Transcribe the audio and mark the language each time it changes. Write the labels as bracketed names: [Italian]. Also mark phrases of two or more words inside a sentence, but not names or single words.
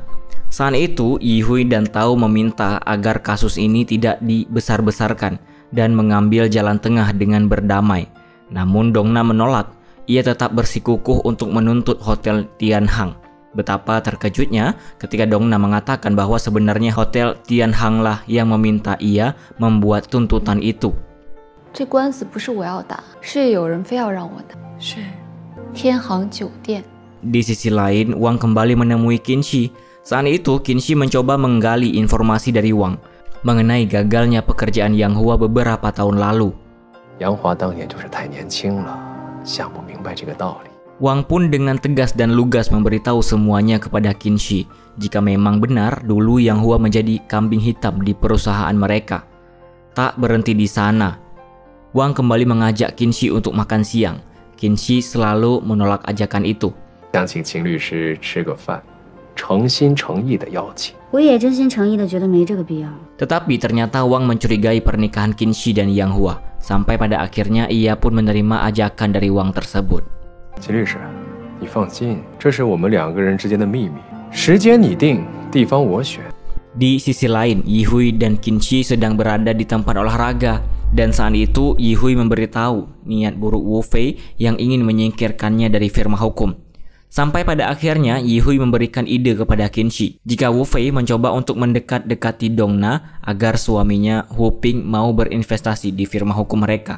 [Indonesian] Saat itu, Yihui dan Tao meminta agar kasus ini tidak dibesar-besarkan dan mengambil jalan tengah dengan berdamai. Namun Dongna menolak. Ia tetap bersikukuh untuk menuntut Hotel Tianhang. Betapa terkejutnya ketika Dongna mengatakan bahwa sebenarnya Hotel Tianhang lah yang meminta ia membuat tuntutan itu. [Chinese] 这官司不是我要打，是有人非要让我打，是天航酒店。 [Indonesian] Di sisi lain, Wang kembali menemui Qinxi. Saat itu, Qinxi mencoba menggali informasi dari Wang mengenai gagalnya pekerjaan Yang Hua beberapa tahun lalu. [Chinese] Yang Hua 当年就是太年轻了，想不明白这个道理。 [Indonesian] Wang pun dengan tegas dan lugas memberitahu semuanya kepada Qinxi jika memang benar dulu Yang Hua menjadi kambing hitam di perusahaan mereka. Tak berhenti di sana, Wang kembali mengajak Qinxi untuk makan siang. Qinxi selalu menolak ajakan itu. [Chinese] 想请秦律师吃个饭，诚心诚意的邀请。我也真心诚意的觉得没这个必要。 [Indonesian] Tetapi ternyata Wang mencurigai pernikahan Qinxi dan Yang Hua. Sampai pada akhirnya ia pun menerima ajakan dari Wang tersebut. [Chinese] 秦律师，你放心，这是我们两个人之间的秘密，时间你定，地方我选。 [Indonesian] Di sisi lain, Yihui dan Qinxi sedang berada di tempat olahraga. Dan saat itu Yihui memberitahu niat buruk Wu Fei yang ingin menyingkirkannya dari firma hukum. Sampai pada akhirnya Yihui memberikan ide kepada Qinshi jika Wu Fei mencoba untuk mendekat-dekati Dongna agar suaminya Hu Ping mau berinvestasi di firma hukum mereka.